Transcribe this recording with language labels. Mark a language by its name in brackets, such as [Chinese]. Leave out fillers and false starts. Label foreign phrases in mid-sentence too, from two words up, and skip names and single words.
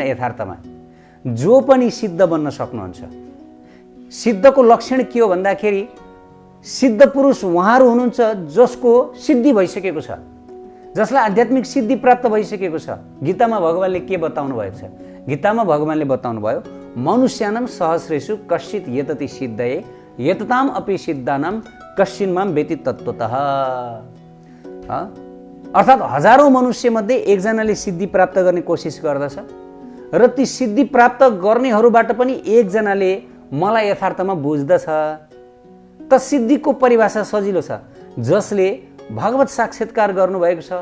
[Nepali] यथार्थमा जो पनि सिद्ध बन्न सक्नुहुन्छ। सिद्धको लक्षण के हो भन्दाखेरि सिद्ध पुरुष उहाँहरू हुनुहुन्छ जसको सिद्धि भइसकेको छ, जसलाई आध्यात्मिक सिद्धि प्राप्त भइसकेको छ। गीतामा भगवानले के बताउनु भएको छ? गीतामा भगवानले बताउनु भयो, [Sanskrit] मनुष्यानां सहस्रेषु कश्चित् यतति सिद्धये यतताम अपि सिद्धानां कश्चिन्माम वेति तत्त्वतः। [Nepali] अर्थात् हजारौं मनुष्य मध्ये एकजनाले सिद्धि प्राप्त गर्ने कोसिस गर्दछ र ती सिद्धि प्राप्त गर्नेहरूबाट पनि एकजनाले मलाई यथार्थमा बुझ्दछ। त सिद्धिको परिभाषा सजिलो छ, जसले भगवत साक्षात्कार गर्नुभएको छ।